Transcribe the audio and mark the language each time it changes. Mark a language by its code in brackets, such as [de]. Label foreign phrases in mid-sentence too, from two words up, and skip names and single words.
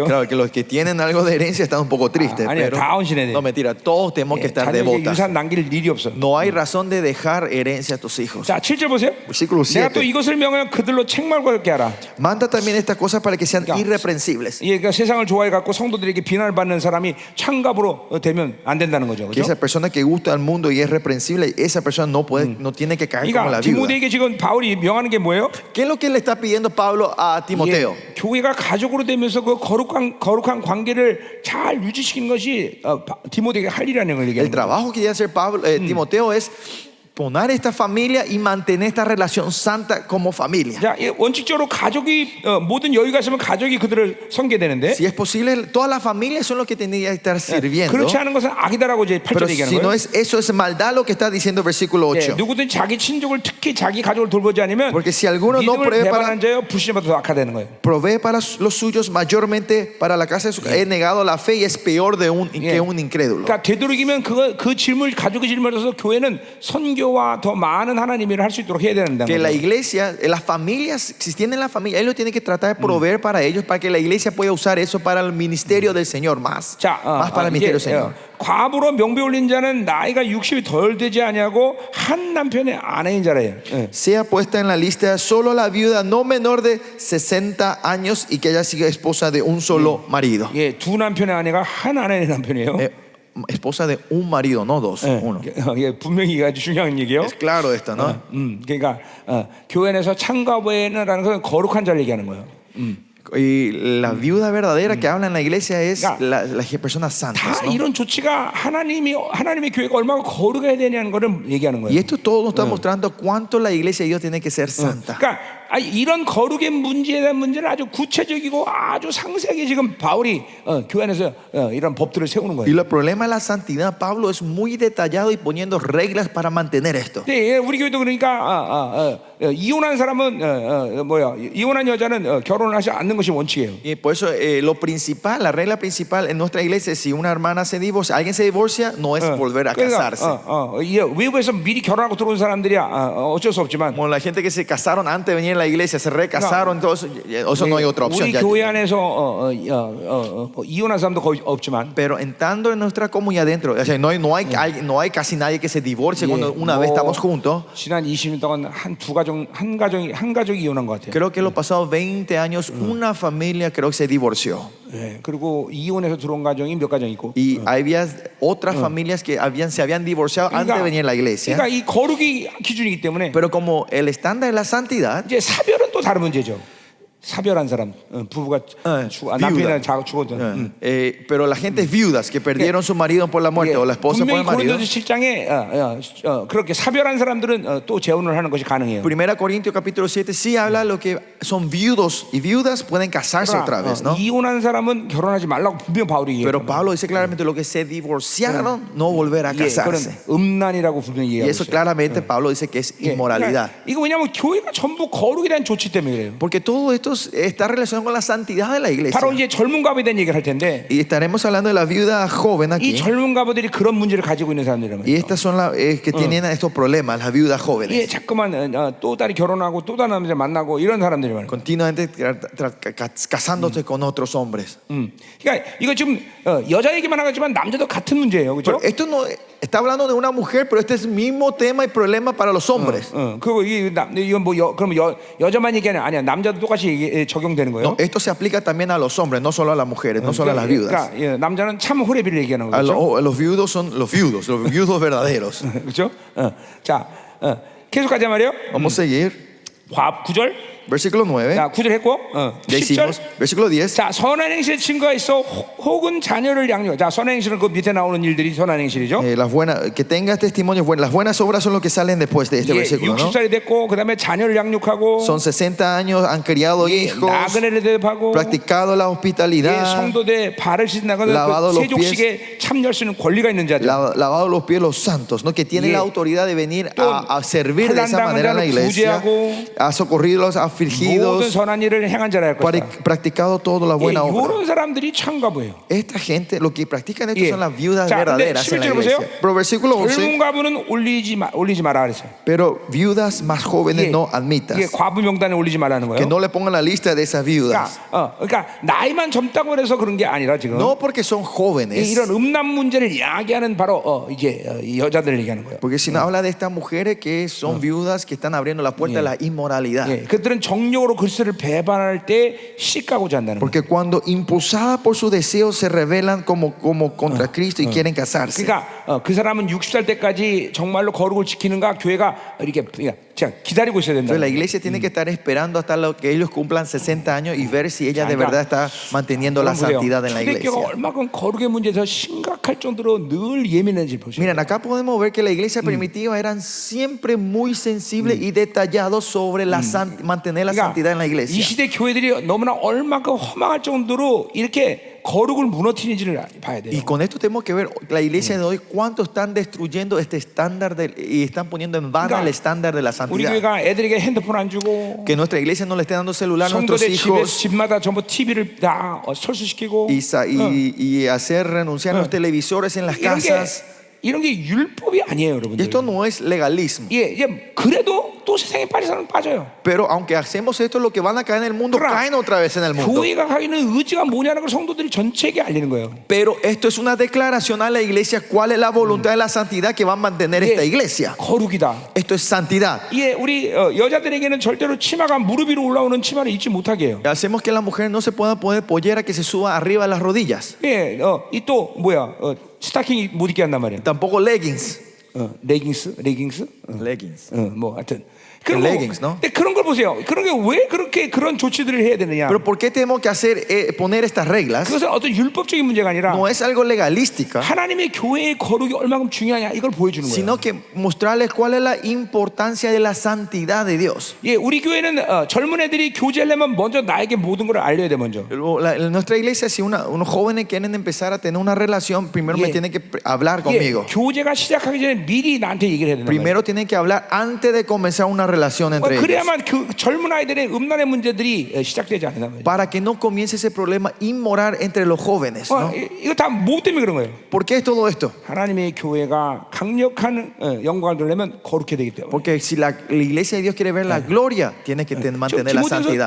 [es] Claro que los que tienen algo de herencia están un poco tristes, [ko] 아니요, [es] pero [ko] 다 헌신해야 돼. [es] no mentira, todos tenemos que estar [ko] 자녀에게 [es] devotas. [ko] 유산 남길 일이 없어. [es] No hay razón de dejar herencia a tus hijos. [ko] 자, 7절 보세요. [es] Versículo [ko] 내가 또 [es] 7. [ko] 이것을 명하여 그들로 책망하게 하라. [es] Manda también estas cosas para que sean Ya. irreprensibles. [ko] 예, 그러니까 세상을 좋아해 갖고 성도들에게 비난을 받는 사람이 창갑으로 되면 안 된다는 거죠. [es] Que [ko] 그렇죠? [es] esa persona que gusta al mundo y es reprensible, esa persona no puede, no tiene que caer como [ko] 그러니까 [es] la viuda. [ko] 디모데에게 지금 바울이 명하는 게 뭐예요? [es] ¿Qué es lo que le está pidiendo Pablo a Timoteo? [ko] 예, 교회가 가족으로 되면서 그 거룩한 관계를 잘 유지시키는 것이 디모데에게 할 일이라는 걸 [es] El [ko] 얘기하는 거예요. [es] trabajo que debe hacer Pablo, Timoteo es poner esta familia y mantener esta relación santa como familia. [ko] 자, 예, 원칙적으로 가족이 모든 여유가 있으면 가족이 그들을 섬겨야 되는데 [es] Si es posible, todas las familias son los que tendrían que estar sirviendo. [ko] 그렇지 않은 것은 악이다라고 이제 [es] Pero [ko] 8절에 얘기하는 [es] si no [ko] 거예요. [es] es eso, es maldad lo que está diciendo el versículo [ko] 예, [es] 8. [ko] 누구든 자기 친족을 특히 자기 가족을 돌보지 않으면 [es] Porque si alguno no [ko] 믿음을 [es] provee para, [ko] 배반한 자여 불신보다 더 악화되는 거예요. [es] provee para los suyos mayormente para la casa de su he negado la fe y es peor que un incrédulo. [ko] 그러니까 되도록이면 그 질문 가족의 질문에서 교회는 선교와 더 많은 하나님의 일을 할 수 있도록 해야 된다는 [es] Que la [ko] 거죠. [es] iglesia, las familias, si tienen la familia, ellos tienen que tratar de proveer para ellos, para que la iglesia pueda usar eso para el ministerio del Señor más. [ko] 자, [es] Más para el ministerio del Señor. [ko] 과부로 명배 올린 자는 나이가 60이 덜 되지 아니하고 한 남편의 아내인 자라요. 예. [es] Sea puesta en la lista solo la viuda no menor de 60 años y que haya sido esposa de un solo marido. [ko] 예, 두 남편의 아내가 한 아내의 남편이에요. [es] Esposa de un marido, no dos, uno. [ko] 예, 분명히 아주 중요한 얘기예요. [es] Es claro esto, ¿no? [ko] 그러니까 교회 안에서 창가부에는라는 것은 거룩한 자를 얘기하는 거예요. [es] Y la viuda verdadera que habla en la iglesia es Ya. las personas santas, [ko] 다 [es] ¿no? [ko] 이런 조치가 하나님의 교회가 얼마나 거룩해야 되냐는 것을 얘기하는 [es] Y [ko] 거예요. [es] esto todo nos está mostrando cuánto la iglesia de Dios tiene que ser santa. [ko] 그러니까 이런 거룩의 문제에 대한 문제는 아주 구체적이고 아주 상세하게 지금 바울이 교회 안에서 이런 법들을 세우는 [es] Y [ko] 거예요. [es] el problema de la santidad, Pablo es muy detallado y poniendo reglas para mantener esto. [ko] 네, 예, 우리 교회도 그러니까 이혼한 사람은 이혼한 여자는 결혼을 하지 않는 것이 원칙이에요. [es] Y por eso lo principal, la regla principal en nuestra iglesia es si una hermana se divorcia, alguien se divorcia, no es volver a casarse. [ko] 외부에서 미리 결혼하고 들어온 사람들이야 어쩔 수 없지만 [es] Como la gente que se casaron antes de venir a la iglesia, se recasaron, todo eso no hay otra opción. [ko] 우리 [es] Ya. [ko] 교회 안에서 이혼한 사람도 거의 없지만 [es] Pero entrando en nuestra comunidad dentro, o sea, no hay casi nadie que se divorcie cuando una vez estamos juntos. [ko] 지난 20년 동안 한 가족이 이혼한 것 같아요. [es] Creo que en los pasados 20 años una familia creo que se divorció. [ko] 네, 그리고 이혼해서 들어온 가정이 몇 가정 있고. [es] Y había otras familias que se habían divorciado antes de venir a la iglesia. [ko] 그러니까 이 거룩이 기준이기 때문에 [es] Pero como el estándar de la santidad, [ko] 이제 사별은 또 다른 문제죠. 사별한 사람 부부가 남편이나 죽었던. [es] pero la gente es viudas que perdieron su marido por la muerte o la esposa por [ko] 분명히 [es] el marido. [ko] 고린도서 7장에 그렇게 사별한 사람들은 또 재혼을 하는 것이 가능해요. [es] Primera Corintios capítulo 7 sí habla de lo que son viudos y viudas pueden casarse otra vez, ¿no? [ko] 이혼한 사람은 결혼하지 말라고 분명 바울이 얘기해요. [es] Pero Pablo dice claramente lo que se divorciaron no volver a casarse. [ko] 음란이라고 분명히 [es] Y [ko] 얘기하고 [es] eso [ko] 있어요. [es] claramente Pablo dice que es inmoralidad. [ko] 이거 왜냐하면 교회가 전부 거룩에 대한 조치 때문에 그래요. [es] Porque todo esto está relacionado con la santidad de la iglesia. [ko] 바로 이제 젊은 가부에 대한 얘기를 할 텐데 [es] Y estaremos hablando de la viuda joven [ko] 이 [es] aquí. [ko] 젊은 가부들이 그런 문제를 가지고 있는 사람들이란 [es] Y [ko] 말이에요. [es] estas son las que tienen estos problemas, las viudas [ko] 예, [es] jóvenes. [ko] 자꾸만 또 다른 결혼하고 또 다른 남자 만나고 이런 사람들이 많아요. [es] Continuamente casándose con otros hombres. [ko] 그러니까 이거 지금 여자 얘기만 하지만 남자도 같은 문제예요, 그렇죠? [es] Pero esto no está hablando de una mujer, pero este es el mismo tema y problema para los hombres. [ko] 그리고 이건 그러면 여자만 얘기하는 아니야. 남자도 똑같이 적용되는 거예요. [es] No, esto se aplica también a los hombres, no solo a las mujeres, no solo a las viudas. [ko] 그러니까 남자는 참 호레비를 얘기하는 [es] A [ko] 거죠. [es] los viudos son los viudos verdaderos. [ko] 그렇죠? 자, 계속 가자 말이에요. [es] Vamos a seguir. [ko] 9절. [es] Versículo 9. [ko] 자, 9절 했고, [es] Ya [ko] 10절. [es] hicimos. Versículo 10. [ko] 자, 선한 행실의 증거가 있어 혹은 자녀를 양육. 자, 선한 행실은 그 밑에 나오는 일들이 선한 행실이죠. [es] Que tengas testimonios buenos. Las buenas obras son lo que salen después de este versículo, ¿no? [ko] 60살이 됐고, 그 다음에 자녀를 양육하고, [es] Son 60 años, han criado hijos, [ko] 나그네를 대접하고, [es] practicado la hospitalidad, [ko] 성도들 발을 씻는 것은 [es] lavado [ko] 그 [es] los pies. [ko] 세족식에 참여할 수 있는 권리가 있는 자들. [es] lavado los pies los santos, ¿no? Que tienen la autoridad de venir a servir de esa manera a la iglesia, [ko] 구제하고, [es] ha socorrido a los [ko] 모든 [es] afligidos, [ko] 선한 일을 행한 자라 할 것이다. [es] practicado toda la buena obra. [ko] 이런 사람들이 참가부예요. [es] Esta gente, lo que practican estos [ko] 예. [es] son las viudas [ko] 자, 근데 [es] verdaderas en la [ko] 11절 [es] iglesia. [ko] 보세요. [es] Pero versículo 11, [ko] 젊은 과부는 올리지 마라 그랬어요. [es] pero viudas más jóvenes [ko] 예, [es] no admitas. [ko] 예, 과부 명단에 올리지 말라는 [es] Que [ko] 거예요. [es] no le pongan la lista de esas viudas. [ko] 그러니까 나이만 젊다고 해서 그런 게 아니라 지금 [es] No porque son jóvenes. [ko] 이런 음란 문제를 이야기하는 바로 이 여자들을 얘기하는 거예요. [es] Porque si no habla de estas mujeres que son viudas que están abriendo la puerta a la inmoralidad. [ko] 예, 그들은 정욕으로 그리스도를 배반할 때 시가고자 한다는 거예요. [es] Porque cuando impulsadas por sus deseos se rebelan como contra Cristo y quieren casarse. [ko] 그러니까 그 사람은 60살 때까지 정말로 거룩을 지키는가 교회가 이렇게 그냥 기다리고 있어야 된다. [es] Entonces la iglesia tiene que estar esperando hasta que ellos cumplan 60 años y ver si ella de verdad está manteniendo la santidad en la [ko] 초대교회가 [es] iglesia. [ko] 얼마큼 거룩의 문제에서 심각할 정도로 늘 예민해질 보시죠. [es] Miren, acá podemos ver que la iglesia primitiva eran siempre muy sensibles y detallados sobre mantener la santidad en la [ko] 이 [es] iglesia. [ko] 시대 교회들이 너무나 얼마큼 허망할 정도로 이렇게 거룩을 무너뜨리는지를 봐야 돼요. [es] Y con esto tenemos que ver la iglesia de hoy cuánto están destruyendo este estándar y están poniendo en vano el estándar de la [ko] 우리 [es] santidad. [ko] 교회가 애들에게 핸드폰 안 주고 [es] Que nuestra iglesia no le esté dando celular a nuestros [ko] 성도들 [es] hijos [ko] 집마다 전부 TV를 다 설수시키고 [es] y hacer renunciar a los televisores en las casas. [ko] 이런 게 율법이 아니에요, [es] Y [ko] 여러분들. [es] esto no es legalismo. [ko] 예, 그래도 또 세상에 빠져서는 빠져요. [es] Pero aunque hacemos esto, lo que van a caer en el mundo caen otra vez en el mundo. [ko] 교회가 가기는 의지가 뭐냐는 걸 성도들이 전체에게 알리는 거예요. [es] Pero esto es una declaración a la iglesia cuál es la voluntad de la santidad que va a mantener esta iglesia. [ko] 거룩이다. [es] Esto es santidad. [ko] 예, 우리 여자들에게는 절대로 치마가 무릎 위로 올라오는 치마를 입지 못하게 해요. Hacemos que la mujer no se pueda poner pollera que se suba arriba de las rodillas. 예, 이 또 뭐야? 스타킹 못 입게 한단 말이에요. [es] Tampoco leggings. [ko] 레깅스? [es] Leggings. [ko] 뭐 하여튼 [es] El leggings, ¿no? [ko] 근데 그런 걸 보세요. 그런 게 왜 그렇게 그런 조치들을 해야 되느냐? [es] Pero ¿por qué tenemos que hacer poner estas reglas? [ko] 그것은 어떤 율법적인 문제가 아니라 [es] No es algo legalística, [ko] 하나님의 교회의 거룩이 얼마큼 중요하냐 이걸 보여주는 거예요. [es] sino que mostrarles cuál es la importancia de la santidad de Dios. [ko] 예, 우리 교회는 젊은 애들이 교제하려면 먼저 나에게 모든 걸 알려야 돼 먼저. [es] En nuestra iglesia, si unos jóvenes quieren empezar a tener una relación, primero me tienen que hablar conmigo. [ko] 예, 교제가 시작하기 전에 미리 나한테 얘기를 해야 된다. [es] Primero tienen que hablar antes de comenzar una relación entre ellos. [ko] 그래야만 그 젊은 아이들의 음란의 문제들이 시작되지 않는다 말이에요. [es] Para que no comience ese problema inmoral entre los jóvenes, ¿no? [ko] 이거 다 뭐 때문에 그런 거예요? [es] ¿Por qué es todo esto? [ko] 하나님의 교회가 강력한 영광을 누리려면 거룩해야 되기 때문에. [es] Porque si la iglesia de Dios quiere ver la gloria, tiene que mantener la santidad.